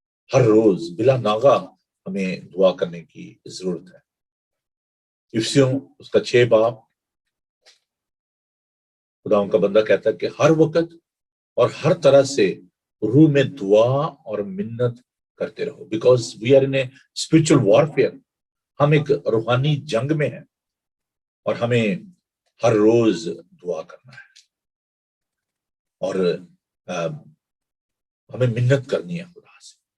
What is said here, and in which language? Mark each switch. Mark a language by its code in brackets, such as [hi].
[ur] ہر روز بلا ناغہ ہمیں دعا کرنے کی ضرورت ہے. افسیوں اس کا 6 باب، خدا ان کا بندہ کہتا ہے کہ ہر وقت اور ہر طرح سے روح میں دعا اور منت کرتے رہو. [en] Because we are in a spiritual warfare. [ur] ہم ایک روحانی جنگ میں ہیں اور ہمیں ہر روز دعا کرنا ہے اور ہمیں منت کرنی ہے خدا سے.